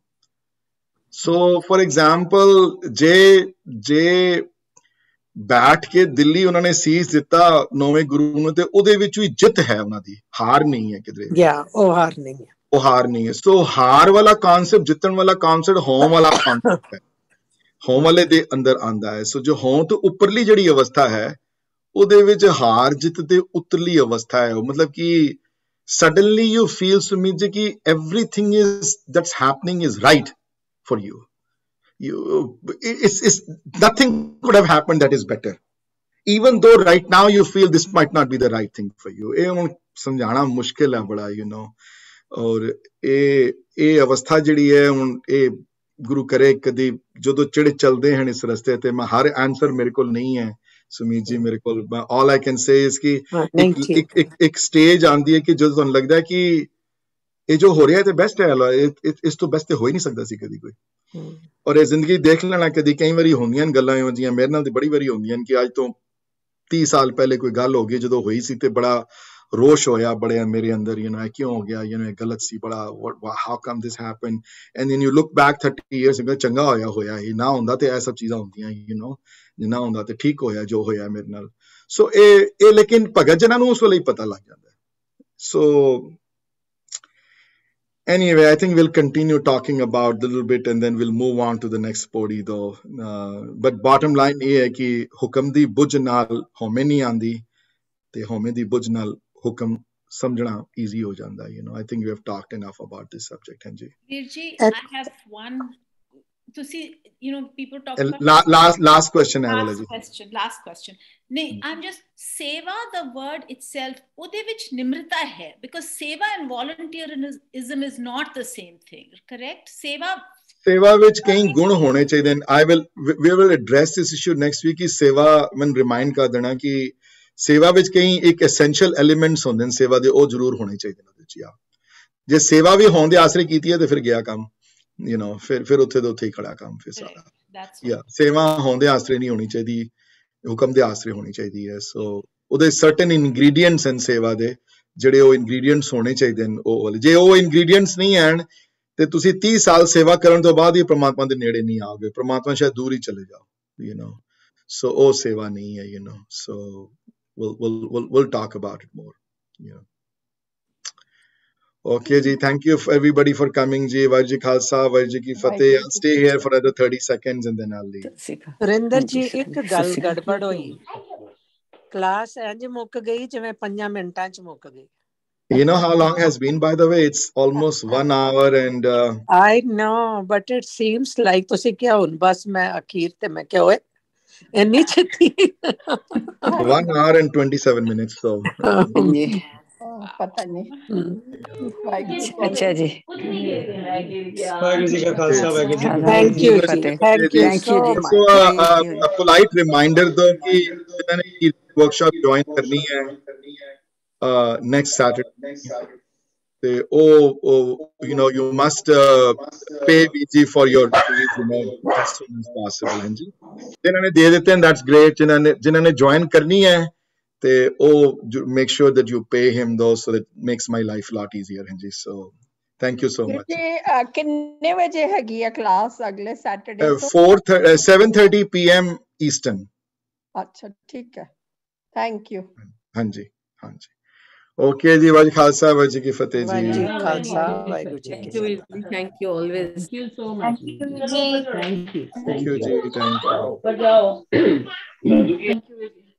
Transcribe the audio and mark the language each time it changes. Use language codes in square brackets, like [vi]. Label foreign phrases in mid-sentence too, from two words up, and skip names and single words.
[pa] ਸੋ [en] for example [pa] ਜੇ ਬੈਠ ਕੇ ਦਿੱਲੀ ਉਹਨਾਂ ਨੇ ਸੀਸ ਦਿੱਤਾ 9ਵੇਂ ਗੁਰੂ ਨੂੰ, ਤੇ ਉਹਦੇ ਵਿੱਚ ਵੀ ਜਿੱਤ ਹੈ ਉਹਨਾਂ ਦੀ, ਹਾਰ ਨਹੀਂ ਹੈ ਕਿਧਰੇ। ਉਹ ਹਾਰ ਨਹੀਂ ਹੈ, ਉਹ ਹਾਰ ਨਹੀਂ ਹੈ। ਸੋ ਹਾਰ ਵਾਲਾ ਕਨਸੈਪਟ, ਜਿੱਤਣ ਵਾਲਾ ਕਨਸੈਪਟ ਹੋਮ ਵਾਲਾ ਕਨਸੈਪਟ ਹੈ, ਹੋਮ ਵਾਲੇ ਦੇ ਅੰਦਰ ਆਂਦਾ ਹੈ। ਸੋ ਜੋ ਹੋਮ ਤੋਂ ਉੱਪਰਲੀ ਜਿਹੜੀ ਅਵਸਥਾ ਹੈ ਉਹਦੇ ਵਿੱਚ ਹਾਰ ਜਿੱਤ ਤੇ ਉਤਰਲੀ ਅਵਸਥਾ ਹੈ। [en] ਮਤਲਬ ਕਿ suddenly you feel Sumit ji ki everything that's happening is right for you. It's nothing could have happened that is better, even though right now you feel this might not be the right thing for you. [pa] ਇਹ ਹੁਣ ਸਮਝਾਣਾ ਮੁਸ਼ਕਿਲ ਹੈ ਬੜਾ, ਔਰ ਇਹ ਅਵਸਥਾ ਜਿਹੜੀ ਹੈ ਹੁਣ, ਇਹ ਗੁਰੂ ਕਰੇ ਕਦੀ ਜਦੋਂ ਚਿੜ ਚਲਦੇ ਹਨ ਇਸ ਰਸਤੇ ਤੇ, ਮੈਂ ਹਰ ਆਨਸਰ ਮੇਰੇ ਕੋਲ ਨਹੀਂ ਹੈ ਸੁਮੀਤ ਜੀ ਮੇਰੇ ਕੋਲ। [en] all I can say is [pa] ਕਿ ਇੱਕ ਸਟੇਜ ਆਂਦੀ ਹੈ ਕਿ ਜਦੋਂ ਤੁਹਾਨੂੰ ਲੱਗਦਾ ਹੈ ਕਿ ਇਹ ਜੋ ਹੋ ਰਿਹਾ ਤੇ ਬੈਸਟ ਹੈ, ਇਸ ਤੋਂ ਬੈਸਟ ਤੇ ਹੋ ਹੀ ਨਹੀਂ ਸਕਦਾ ਸੀ ਕਦੀ ਕੋਈ। ਔਰ ਇਹ ਜ਼ਿੰਦਗੀ ਦੇਖ ਲੈਣਾ, ਕਦੀ ਕਈ ਵਾਰੀ ਹੁੰਦੀਆਂ ਗੱਲਾਂ ਇਹੋ ਜਿਹੀਆਂ, ਮੇਰੇ ਨਾਲ ਤੇ ਬੜੀ ਵਾਰੀ ਹੁੰਦੀਆਂ ਕਿ ਅੱਜ ਤੋਂ 30 ਸਾਲ ਪਹਿਲੇ ਕੋਈ ਗੱਲ ਹੋ ਗਈ, ਜਦੋਂ ਹੋਈ ਸੀ ਤੇ ਬੜਾ ਰੋਸ਼ ਹੋਇਆ ਬੜੇ ਮੇਰੇ ਅੰਦਰ, ਇਹ ਕਿਉਂ ਹੋ ਗਿਆ, ਇਹ ਗਲਤ ਸੀ ਬੜਾ, [en] how come this happened, and then you look back 30 years ago, [pa] ਚੰਗਾ ਹੋਇਆ ਇਹ ਨਾ ਹੁੰਦਾ ਤੇ ਇਹ ਸਭ ਚੀਜ਼ਾਂ ਹੁੰਦੀਆਂ, ਜਿੰਨਾ ਹੁੰਦਾ ਤੇ ਠੀਕ ਹੋਇਆ ਜੋ ਹੋਇਆ ਮੇਰੇ ਨਾਲ। ਸੋ ਇਹ ਲੇਕਿਨ ਭਗਤ ਜਨਾਂ ਨੂੰ ਉਸ ਵੇਲੇ ਹੀ ਪਤਾ ਲੱਗ ਜਾਂਦਾ। [en] ਸੋ anyway, I think we'll continue talking about a little bit and then we'll move on to the next podi though. But bottom line [pa] ਇਹ ਹੈ ਕਿ ਹੁਕਮ ਦੀ ਬੁੱਝ ਨਾਲ ਹਉਮੈ ਨਹੀਂ ਆਂਦੀ ਤੇ ਹਉਮੈ ਦੀ ਬੁੱਝ ਨਾਲ ਹੁਕਮ ਸਮਝਣਾ easy ਹੋ ਜਾਂਦਾ। [en] I think we have talked enough about this subject. Hanji Virji, I have one. People talk about last question. Last question. I'm just seva, the word itself, [pa] ਉਹਦੇ ਵਿੱਚ ਨਿਮਰਤਾ ਹੈ, [en] because seva and volunteerism is not the same thing, correct? [pa] ਸੇਵਾ ਵਿੱਚ ਕਈ ਗੁਣ ਹੋਣੇ ਚਾਹੀਦੇ ਨੇ। [en] we will address this issue next week [pa] ਕਿ ਸੇਵਾ ਮੈਂ ਰਿਮਾਈਂਡ ਕਰ ਦੇਣਾ ਕਿ ਸੇਵਾ ਵਿੱਚ ਕਈ ਇੱਕ [en] essential elements [pa] ਹੁੰਦੇ ਨੇ ਸੇਵਾ ਦੇ, ਉਹ ਜ਼ਰੂਰ ਹੋਣੇ ਚਾਹੀਦੇ ਨੇ ਉਹਦੇ ਵਿੱਚ। ਜੇ ਸੇਵਾ ਵੀ ਹੋਣ ਦੇ ਆਸਰੇ ਕੀਤੀ ਹੈ ਤੇ ਫਿਰ ਗਿਆ ਕੰਮ, ਫਿਰ ਉੱਥੇ ਦੇ ਉੱਥੇ ਹੀ ਖੜਾ ਕੰਮ ਫਿਰ ਸਾਰਾ। ਸੇਵਾ ਹੋਣ ਦੇ ਆਸਰੇ ਨਹੀਂ ਹੋਣੀ ਚਾਹੀਦੀ, ਹੁਕਮ ਦੇ ਆਸਰੇ ਹੋਣੀ ਚਾਹੀਦੀ ਹੈ। ਸੋ ਉਹਦੇ [en] certain ingredients [pa] ਹਨ ਸੇਵਾ ਦੇ, ਜਿਹੜੇ ਉਹ ਇਨਗਰੀਡੀਐਂਟਸ ਹੋਣੇ ਚਾਹੀਦੇ ਨੇ ਉਹ ਵਾਲੇ। ਜੇ ਉਹ ਇਨਗਰੀਡੀਐਂਟਸ ਨਹੀਂ ਹਨ ਤੇ ਤੁਸੀਂ 30 ਸਾਲ ਸੇਵਾ ਕਰਨ ਤੋਂ ਬਾਅਦ ਹੀ ਪ੍ਰਮਾਤਮਾ ਦੇ ਨੇੜੇ ਨਹੀਂ ਆਓਗੇ, ਪ੍ਰਮਾਤਮਾ ਸ਼ਾਇਦ ਦੂਰ ਹੀ ਚਲੇ ਜਾਓ, ਸੋ ਉਹ ਸੇਵਾ ਨਹੀਂ ਹੈ। [en] ਸੋ we'll talk about it more. Okay ji, thank you everybody for coming ji. [pa] ਵਾਹਿਰੂ ਜੀ ਖਾਲਸਾ, ਵਾਹਿਰੂ ਜੀ ਕੀ ਫਤਹਿ. [en] I'll stay here for another 30 seconds and then I'll leave. [pa] Surinder ji, ਇੱਕ ਗੱਲ ਗੜਬੜ ਹੋਈ, ਕਲਾਸ ਇੰਜ ਮੁੱਕ ਗਈ ਜਿਵੇਂ 5 ਮਿੰਟਾਂ ਚ ਮੁੱਕ ਗਈ। [en] You know how long has been, by the way? It's almost 1 hour and I know, but it seems like [pa] ਤੁਸੀਂ ਕਿਹਾ ਹੁਣ ਬਸ ਮੈਂ ਅਖੀਰ ਤੇ ਮੈਂ ਕਿਹਾ ਓਏ ਇੰਨੀ ਛੇਤੀ [en] 1 hour and 27 minutes so [pa] ਪਤਾ ਨਹੀਂ। ਅੱਛਾ ਜੀ, ਵਾਹਿਗੁਰੂ ਜੀ ਕਾ ਖਾਲਸਾ, ਵਾਹਿਗੁਰੂ ਜੀ ਕੀ [en] thank you ji, thank you ji. So a polite reminder though [pa] ਕਿ ਜਿਨ੍ਹਾਂ ਨੇ [en] workshop join [pa] ਕਰਨੀ ਹੈ [en] next Saturday [pa] ਤੇ ਉਹ [en] you must pay VG for your fees as soon as possible। [pa] ਹਾਂਜੀ, ਜਿਨ੍ਹਾਂ ਨੇ ਦੇ ਦਿੱਤੇ [en] that's great, [pa] ਜਿਨ੍ਹਾਂ ਨੇ join ਕਰਨੀ ਹੈ ਤੇ ਉਹ [en] make sure that you pay him though, so that makes my life a lot easier। ਹਾਂਜੀ, so thank you so much। [pa] ਕਿੰਨੇ ਵਜੇ ਹੈਗੀ ਹੈ ਕਲਾਸ ਅਗਲੇ ਸੈਟਰਡੇ? [en] 7:30 PM Eastern। [pa] ਅੱਛਾ ਠੀਕ ਹੈ, [en] thank you. [pa] ਹਾਂਜੀ ਹਾਂਜੀ, okay ਜੀ, ਵਾਹਿਰੂ ਖਾਲਸਾ, ਵਾਹਿਰੂ ਜੀ ਕੀ ਫਤਹਿ ਜੀ। ਵਾਹਿਰੂ ਜੀ ਖਾਲਸਾ, ਵਾਹਿਰੂ ਜੀ ਕੀ ਫਤਹਿ। [en] Thank you always. Thank you so much. Thank you ji, thank you। Thank you.